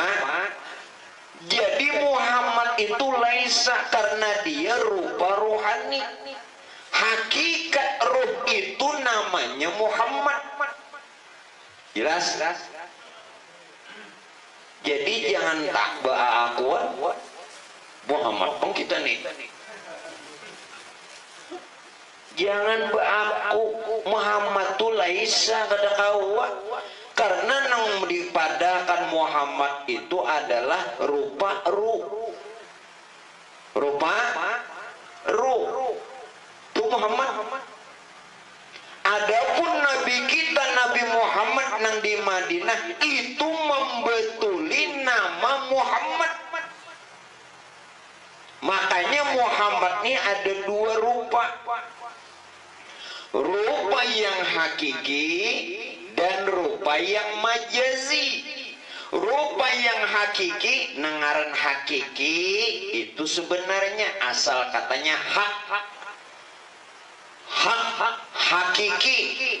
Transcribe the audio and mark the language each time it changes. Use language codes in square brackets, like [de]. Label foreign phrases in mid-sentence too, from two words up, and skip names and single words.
[bjn] Jadi Muhammad itu laisa karena dia rupa rohani. Hakikat roh itu namanya Muhammad. Jelas? Jadi jangan tak baakuan Muhammad pun kita nih. Jangan baaku Muhammad tu laisa kada kawa. Karena nang dipadakan Muhammad itu adalah rupa ruh. Rupa ruh. Itu Muhammad. Adapun Nabi kita Nabi Muhammad nang di Madinah itu membetuli nama Muhammad. Makanya Muhammad ini ada dua rupa. [id] Rupa yang hakiki dan rupa yang majazi. [bjn] Rupa yang hakiki, nengaran hakiki itu sebenarnya asal katanya hak. Hak hakiki.